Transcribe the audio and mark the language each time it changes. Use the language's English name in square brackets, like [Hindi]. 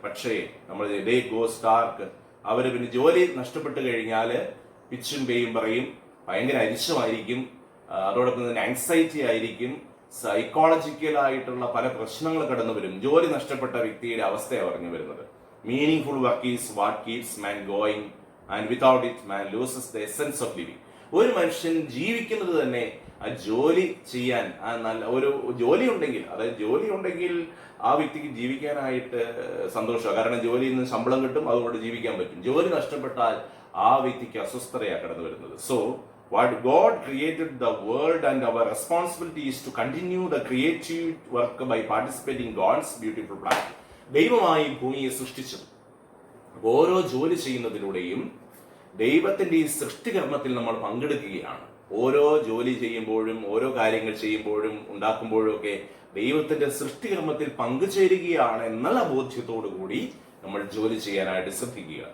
[Malayalam] പക്ഷേ നമ്മൾ [English] day goes dark, [Malayalam] അവര് പിന്നെ ജോലി നഷ്ടപ്പെട്ടു കഴിഞ്ഞാൽ പിച്ചും പേയും പറയും, ഭയങ്കര അരിശമായിരിക്കും, അതോടൊപ്പം തന്നെ ആങ്സൈറ്റി ആയിരിക്കും, സൈക്കോളജിക്കൽ ആയിട്ടുള്ള പല പ്രശ്നങ്ങൾ കടന്നു വരും. ജോലി നഷ്ടപ്പെട്ട വ്യക്തിയുടെ അവസ്ഥയാണ് പറഞ്ഞു വരുന്നത്. [English] Meaningful work is what keeps man going, and without it man loses the essence of living. [Malayalam] ഒരു മനുഷ്യൻ ജീവിക്കുന്നത് തന്നെ ആ ജോലി ചെയ്യാൻ, ആ നല്ല ഒരു ജോലി ഉണ്ടെങ്കിൽ, അതായത് ജോലി ഉണ്ടെങ്കിൽ ആ വ്യക്തിക്ക് ജീവിക്കാനായിട്ട് സന്തോഷമാണ്. കാരണം ജോലിയിൽ നിന്ന് ശമ്പളം കിട്ടും, അതുകൊണ്ട് ജീവിക്കാൻ പറ്റും. ജോലി നഷ്ടപ്പെട്ടാൽ ആ വ്യക്തിക്ക് അസ്വസ്ഥതയാണ് കടന്നു വരുന്നത്. [English] So what God created the world, and our responsibility is to continue the creative work by participating God's beautiful plan. [Malayalam] ദൈവമായി ഭൂമിയെ സൃഷ്ടിച്ചു. ഓരോ ജോലി ചെയ്യുന്നതിലൂടെയും ദൈവത്തിന്റെ ഈ സൃഷ്ടികർമ്മത്തിൽ നമ്മൾ പങ്കെടുക്കുകയാണ്. ഓരോ ജോലി ചെയ്യുമ്പോഴും, ഓരോ കാര്യങ്ങൾ ചെയ്യുമ്പോഴും, ഉണ്ടാക്കുമ്പോഴും ഒക്കെ ദൈവത്തിന്റെ സൃഷ്ടികർമ്മത്തിൽ പങ്കുചേരുകയാണ് എന്നുള്ള ബോധ്യത്തോടു കൂടി നമ്മൾ ജോലി ചെയ്യാനായിട്ട് ശ്രദ്ധിക്കുക.